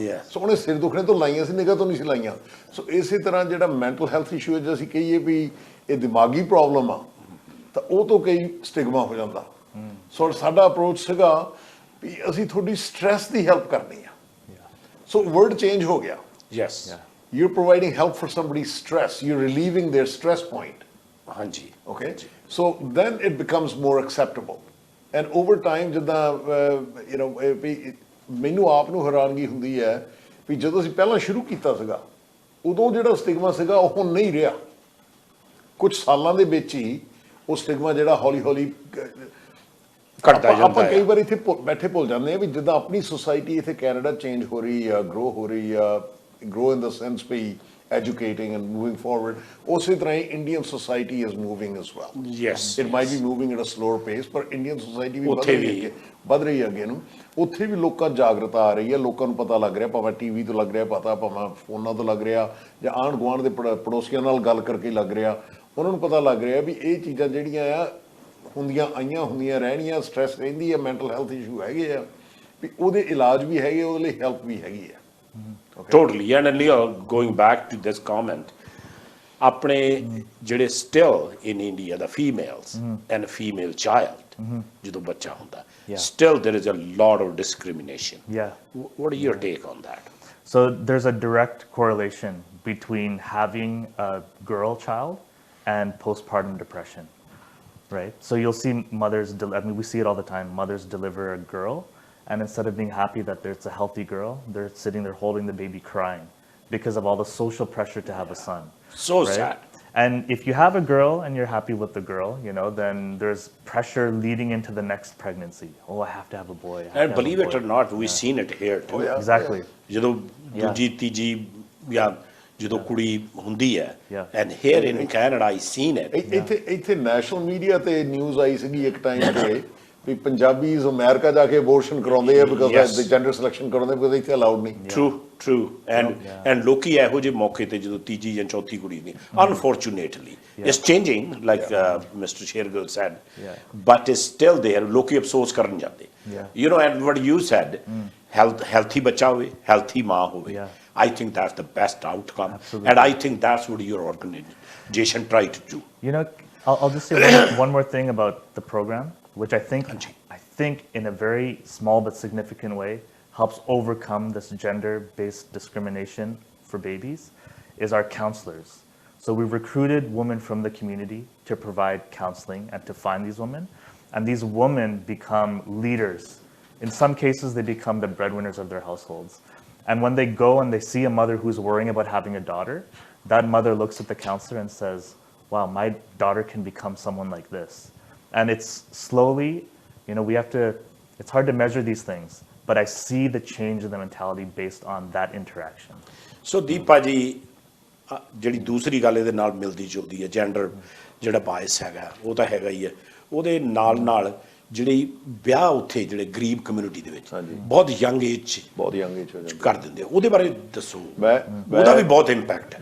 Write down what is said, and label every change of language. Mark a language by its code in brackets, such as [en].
[pa] ਸੋ ਉਹਨੇ ਸਿਰ ਦੁਖਣੇ ਤੋਂ ਲਾਈਆਂ ਸੀ, ਨਿਗਾਹ ਤੋਂ ਨਹੀਂ ਸੀ ਲਾਈਆਂ। ਸੋ ਇਸੇ ਤਰ੍ਹਾਂ ਜਿਹੜਾ ਮੈਂਟਲ ਹੈਲਥ ਇਸ਼ੂ ਹੈ, ਜੇ ਅਸੀਂ ਕਹੀਏ ਵੀ ਇਹ ਦਿਮਾਗੀ ਪ੍ਰੋਬਲਮ ਆ ਤਾਂ ਉਹ ਤੋਂ ਕਈ ਸਟਿਗਮਾ ਹੋ ਜਾਂਦਾ। ਸੋ ਸਾਡਾ ਅਪਰੋਚ ਸੀਗਾ ਵੀ ਅਸੀਂ ਤੁਹਾਡੀ ਸਟ੍ਰੈਸ ਦੀ ਹੈਲਪ ਕਰਨੀ ਆ। ਸੋ ਵਰਡ ਚੇਂਜ ਹੋ ਗਿਆ। [en] Yes, you're providing help for somebody's stress, you're relieving their stress point. [pa] ਹਾਂਜੀ, [en] Okay, so then it becomes more acceptable, and over time [pa] ਜਿੱਦਾਂ [en] you know [pa] ਵੀ ਮੈਨੂੰ ਆਪ ਨੂੰ ਹੈਰਾਨਗੀ ਹੁੰਦੀ ਹੈ ਵੀ ਜਦੋਂ ਅਸੀਂ ਪਹਿਲਾਂ ਸ਼ੁਰੂ ਕੀਤਾ ਸੀਗਾ ਉਦੋਂ ਜਿਹੜਾ ਸਟਿਗਮਾ ਸੀਗਾ ਉਹ ਹੁਣ ਨਹੀਂ ਰਿਹਾ। ਕੁਝ ਸਾਲਾਂ ਦੇ ਵਿੱਚ ਹੀ ਉਹ ਸਟਿਗਮਾ ਜਿਹੜਾ ਹੌਲੀ ਹੌਲੀ ਘਟਦਾ ਜਾਂਦਾ ਆਪਾਂ ਕਈ ਵਾਰ ਇੱਥੇ ਬੈਠੇ ਭੁੱਲ ਜਾਂਦੇ ਆ ਵੀ ਜਿੱਦਾਂ ਆਪਣੀ ਸੁਸਾਇਟੀ ਇੱਥੇ ਕੈਨੇਡਾ ਚੇਂਜ ਹੋ ਰਹੀ ਆ, ਗਰੋ ਹੋ ਰਹੀ ਆ, [en] grow in the sense be educating and moving forward, [pa] ਉਸੇ ਤਰ੍ਹਾਂ ਹੀ [en] Indian society is moving as well. Yes, it might be moving at a slower pace, ਪਰ Indian society [pa] ਵੀ ਵੱਧ ਰਹੀ ਹੈ ਅੱਗੇ ਨੂੰ। ਉੱਥੇ ਵੀ ਲੋਕਾਂ ਜਾਗਰਤਾ ਆ ਰਹੀ ਹੈ, ਲੋਕਾਂ ਨੂੰ ਪਤਾ ਲੱਗ ਰਿਹਾ, ਭਾਵੇਂ ਟੀਵੀ ਤੋਂ ਲੱਗ ਰਿਹਾ ਪਤਾ, ਭਾਵੇਂ ਫੋਨਾਂ ਤੋਂ ਲੱਗ ਰਿਹਾ, ਜਾਂ ਆਂਢ ਗੁਆਂਢ ਦੇ ਪੜੋਸੀਆਂ ਨਾਲ ਗੱਲ ਕਰਕੇ ਲੱਗ ਰਿਹਾ, ਉਹਨਾਂ ਨੂੰ ਪਤਾ ਲੱਗ ਰਿਹਾ ਵੀ ਇਹ ਚੀਜ਼ਾਂ ਜਿਹੜੀਆਂ ਆ ਹੁੰਦੀਆਂ ਰਹਿਣੀਆਂ, ਸਟ੍ਰੈਸ ਰਹਿੰਦੀ ਹੈ, ਮੈਂਟਲ ਹੈਲਥ ਇਸ਼ੂ ਹੈਗੇ ਆ, ਵੀ ਉਹਦੇ ਇਲਾਜ ਵੀ ਹੈਗੇ, ਉਹਦੇ ਲਈ ਹੈਲਪ ਵੀ ਹੈਗੀ ਆ। [en] Okay. Totally, and Leo, going back to this comment, [pa] ਆਪਣੇ ਜਿਹੜੇ [en] still in India the females and a female child [pa] ਜਦੋਂ ਬੱਚਾ ਹੁੰਦਾ, [en] still there is a lot of discrimination. What is your take on that? So there's a direct correlation between having a girl child and postpartum depression, right? So you'll see mothers, I mean we see it all the time, mothers deliver a girl, and instead of being happy that it's a healthy girl, they're sitting there holding the baby crying because of all the social pressure to have a son. So right? sad. And if you have a girl and you're happy with the girl, you know, then there's pressure leading into the next pregnancy. Oh, I have to have a boy. And believe it or not, we've seen it here too. Exactly. [pa] ਜਦੋਂ ਦੂਜੀ ਤੀਜੀ ਜਾਂ ਜਦੋਂ ਕੁੜੀ ਹੁੰਦੀ ਹੈ, [en] and here in Canada I seen it. [pa] ਇੱਥੇ national media ਤੇ ਨਿਊਜ਼ ਆਈ ਸੀਗੀ ਇੱਕ ਟਾਈਮ ਤੇ ਵੀ ਪੰਜਾਬੀਜ਼ ਅਮਰੀਕਾ ਜਾ ਕੇ ਅਬੋਰਸ਼ਨ ਕਰਾਉਂਦੇ ਆ ਬਿਕਾਜ਼ ਦੇ ਜੈਂਡਰ ਸਿਲੈਕਸ਼ਨ ਕਰਾਉਂਦੇ ਬਿਕਾਜ਼ ਇੱਥੇ ਅਲਾਉਡ ਨਹੀਂ। [en] True. [pa] And ਲੋਕੀ ਇਹੋ ਜਿਹੇ ਮੌਕੇ ਤੇ ਜਦੋਂ ਤੀਜੀ ਜਾਂ ਚੌਥੀ ਕੁੜੀ ਦੀ, [en] unfortunately it's changing like Mr. Shergil said, but it's still there. [pa] ਲੋਕੀ ਅਫਸੋਸ ਕਰਨ ਜਾਂਦੇ, [en] you know, and what you said, healthy [pa] ਬੱਚਾ ਹੋਵੇ, [en] healthy [pa] ਮਾਂ ਹੋਵੇ, [en] I think that's the best outcome. Absolutely. And I think that's what your organization try to do. You know, I'll just say one more thing about the program, which I think in a very small but significant way helps overcome this gender-based discrimination for babies, is our counselors. So we've recruited women from the community to provide counseling and to find these women, and these women become leaders. In some cases, they become the breadwinners of their households. And when they go and they see a mother who's worrying about having a daughter, that mother looks at the counselor and says, wow, my daughter can become someone like this. And it's slowly, you know, it's hard to measure these things, but I see the change in the mentality based on that interaction. [pa] So Deepa ਜੀ, ਜਿਹੜੀ ਦੂਸਰੀ ਗੱਲ ਇਹਦੇ ਨਾਲ ਮਿਲਦੀ ਜੁਲਦੀ ਹੈ, gender ਜਿਹੜਾ ਬਾਇਸ ਹੈਗਾ ਉਹ ਤਾਂ ਹੈਗਾ ਹੀ ਹੈ, ਉਹਦੇ ਨਾਲ ਜਿਹੜੀ ਵਿਆਹ ਉੱਥੇ ਜਿਹੜੇ ਗਰੀਬ ਕਮਿਊਨਿਟੀ ਦੇ ਵਿੱਚ ਬਹੁਤ ਯੰਗ ਏਜ ਕਰ ਦਿੰਦੇ, ਉਹਦੇ ਬਾਰੇ ਦੱਸੋ। ਉਹਦਾ ਵੀ ਬਹੁਤ ਇੰਪੈਕਟ ਹੈ।